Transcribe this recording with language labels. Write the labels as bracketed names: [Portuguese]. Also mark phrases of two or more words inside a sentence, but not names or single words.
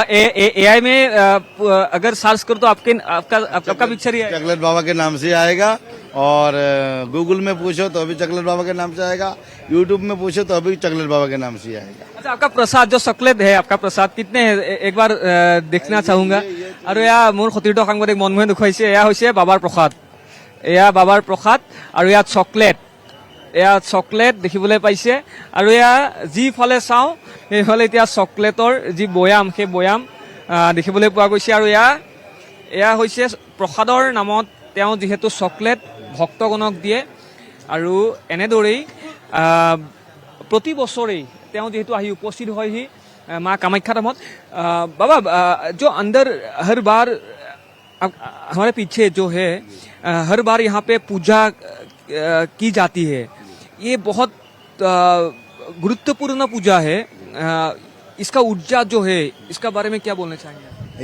[Hindi] एआई में अगर सर्च करो तो आपका पिक्चर ही आएगा, चॉकलेट बाबा के नाम से आएगा। और गूगल में पूछो तो भी चॉकलेट बाबा के नाम से आएगा, यूट्यूब में पूछो तो भी चॉकलेट बाबा के नाम से आएगा। अच्छा, आपका प्रसाद जो चॉकलेट है, आपका प्रसाद कितने है एक बार देखना चाहूंगा। [Assamese] আৰু এয়া মোৰ খাতিৰতো साংবাদিক মনমোহে দেখুৱাইছে, এয়া হৈছে বাবাৰ প্ৰসাদ, এয়া বাবাৰ প্ৰসাদ আৰু ইয়াত চকলেট, এয়া চকলেট দেখিবলৈ পাইছে। আৰু এয়া যিফালে চাওঁ সেইফালে এতিয়া চকলেটৰ যি বৈয়াম, সেই বৈয়াম দেখিবলৈ পোৱা গৈছে। আৰু এয়া হৈছে প্ৰসাদৰ নামত তেওঁ যিহেতু চকলেট ভক্তগণক দিয়ে আৰু এনেদৰেই প্ৰতি বছৰেই তেওঁ যিহেতু আহি উপস্থিত হয়হি माँ कामाख्या धामत। [Hindi] बाबा, जो अंदर हर बार हमारे पीछे जो है हर बार यहाँ पे पूजा की जाती है, ये बहुत गुरुत्वपूर्ण पूजा है, इसका ऊर्जा जो है इसका बारे में क्या बोलना चाहेंगे?